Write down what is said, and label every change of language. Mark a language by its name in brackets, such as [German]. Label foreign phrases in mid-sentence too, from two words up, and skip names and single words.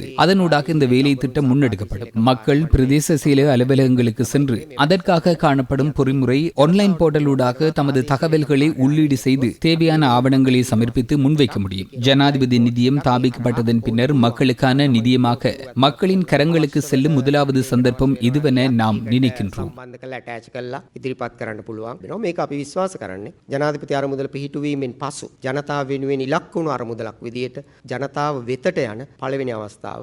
[Tamil] அதனூடாக இந்த வேலை திட்டம் முன்னெடுக்கப்படும். மக்கள் பிரதேச செயலக அலுவலகங்களுக்கு சென்று அதற்காக காணப்படும் பொறிமுறை [English] online portal [Tamil] தமது தகவல்களை உள்ளீடு செய்து தேவையான ஆவணங்களை சமர்ப்பித்து முன்வைக்க முடியும். ஜனாதிபதி நிதியம் தாபிக்கப்பட்டதன் பின்னர் மக்களுக்கான நிதியமாக மக்களின் கரங்களுக்கு செல்லும் முதலாவது சந்தர்ப்பம் இதுவென நாம் நினைக்கின்றோம். [Sinhala] ඉදිරිපත් කරන්න පුළුවන් වෙනවා. මේක අපි විශ්වාස කරන්නේ ජනාධිපති අරමුදල පිහිටුවීමෙන් පසු ජනතාව වෙනුවෙන් ඉලක්ක වුණු අරමුදලක් විදියට ජනතාව වෙතට යන පළවෙනි අවස්ථාව.